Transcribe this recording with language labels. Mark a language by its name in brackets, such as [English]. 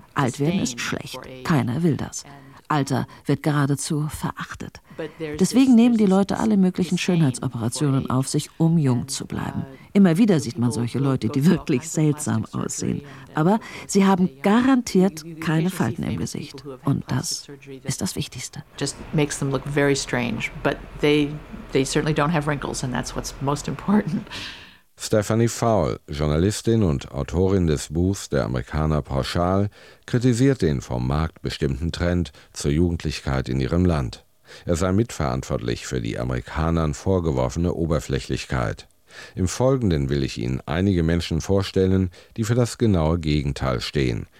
[German] Alt werden ist schlecht, keiner will das. Alter wird geradezu verachtet. Deswegen nehmen die Leute alle möglichen Schönheitsoperationen auf sich, um jung zu bleiben. Immer wieder sieht man solche Leute, die wirklich seltsam aussehen. Aber sie haben garantiert keine Falten im Gesicht. Und das ist das Wichtigste. [English] Just makes them look very strange, but they certainly don't have wrinkles, and that's what's most important. [German] Stephanie Faul, Journalistin und Autorin des Buchs Der Amerikaner pauschal, kritisiert den vom Markt bestimmten Trend zur Jugendlichkeit in ihrem Land. Er sei mitverantwortlich für die Amerikanern vorgeworfene Oberflächlichkeit. Im Folgenden will ich Ihnen einige Menschen vorstellen, die für das genaue Gegenteil stehen.